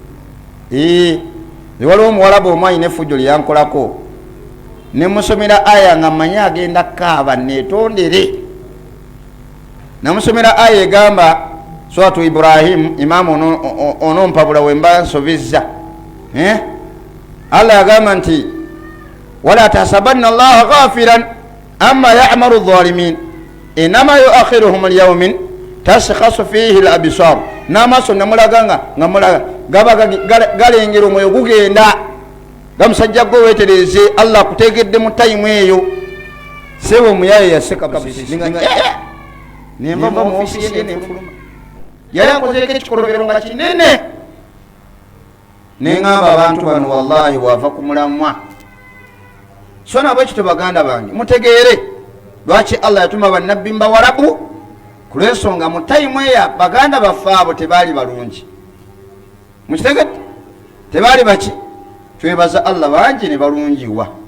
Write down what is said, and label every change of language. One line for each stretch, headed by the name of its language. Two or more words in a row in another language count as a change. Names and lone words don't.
Ganda: waliwo omuwalabu omu ayina effujjo lyeyankolako nemusomera aya nga mmanyi agenda kaaba netondere namusomera aya egamba suratu ibrahimu imaamu onompabula wemba nsobezza allah yagamba nti
Arabic: ولا تحسبن الله غافلا عما يعمل الظالمون إنما يؤخرهم ليوم تشخص فيه الأبصار
Ganda: n'amaaso namulaganga nga mulaga gaba galengera omwoyo gugenda gamusajja gwe weetereze allah akutegedde mu tayimu eyo sebo omuyaye yaseka nembava mu ofisi ye nenfuluma yali akozeeko ekikolobero nga kinene neŋŋamba abantu bano wallahi wava ku mulamwa so nabwe ekyo baganda bange mutegeere lwaki allah yatuma bannabbi mbawalabu ku lw'ensonga mu tayimu eya baganda baffe abo tebaali balungi mukitegedde tebaali baki twebaza allah bangi ne balungiwa